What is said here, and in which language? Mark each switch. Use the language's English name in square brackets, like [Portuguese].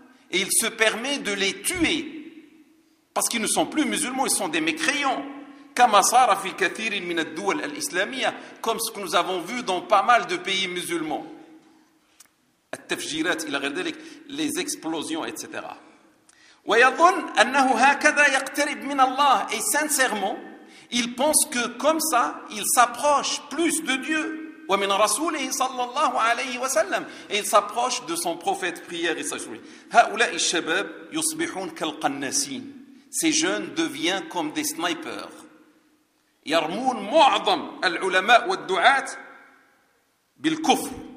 [French] Et il se permet de les tuer parce qu'ils ne sont plus musulmans, ils sont des mécréants. Comme ce que nous avons vu dans pas mal de pays musulmans. [Arabic] التفجيرات الى غير ذلك [French] لي زيكسبلوزيون ايتترا [Arabic] ويظن انه هكذا يقترب من الله [French] اي سانسيرمون il pense que comme ça il s'approche plus de Dieu [Arabic] ومن رسوله صلى الله عليه وسلم [French] il s'approche de son prophète prière et sagesse. [Arabic] هؤلاء الشباب يصبحون كالقناصين. [French] Ces jeunes deviennent comme des snipers. [Arabic] يرمون معظم العلماء والدعاة بالكفر.